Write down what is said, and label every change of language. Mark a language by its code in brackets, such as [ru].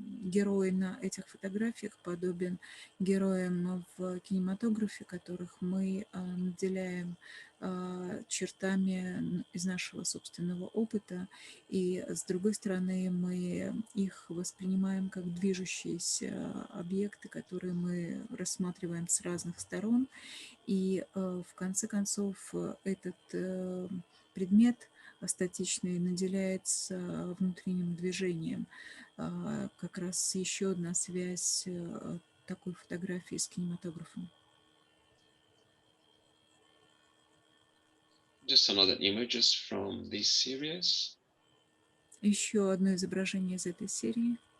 [ru] герой на этих фотографиях подобен героям в кинематографе, которых мы наделяем чертами из нашего собственного опыта, и с другой стороны мы их воспринимаем как движущиеся объекты, которые мы рассматриваем с разных сторон, и в конце концов этот предмет статичный наделяется внутренним движением. Как раз еще одна связь такой фотографии с кинематографом. [en] Just another images from this series. [ru] Еще одно изображение из этой серии.